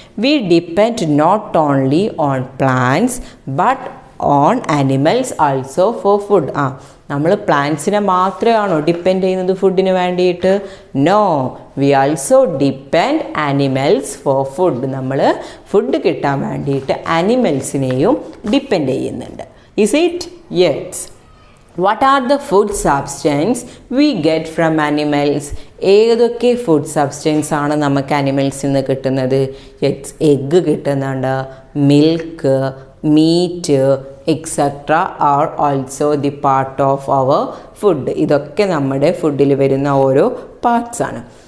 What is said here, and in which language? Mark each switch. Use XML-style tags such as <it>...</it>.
<en>We depend not only on plants but on animals also for food.</en> <ml>നമ്മൾ പ്ലാന്റ്സിനെ മാത്രമാണോ depend ചെയ്യുന്നത് ഫുഡിന് വേണ്ടിയിട്ട്?</ml> <en>No, we also depend animals for food.</en> <ml>നമ്മൾ food കിട്ടാൻ വേണ്ടിയിട്ട് ആനിമൽസിനെയും ഡിപ്പെൻഡ് ചെയ്യുന്നുണ്ട്.</ml> <en>Is it? Yes. What are the food substance we get from animals?</en> <ml>ഏതൊക്കെ ഫുഡ് സബ്സ്റ്റൻസ് ആണ് നമുക്ക് ആനിമൽസിൽ നിന്ന് കിട്ടുന്നത്?</ml> <en>yes,</en> <ml>എഗ്ഗ് കിട്ടുന്നുണ്ട്,</ml> <en>Milk, meat etcetera are also the part of our food.</en> <ml>ഇതൊക്കെ നമ്മുടെ ഫുഡിൽ വരുന്ന ഓരോ പാർട്സ് ആണ്.</ml>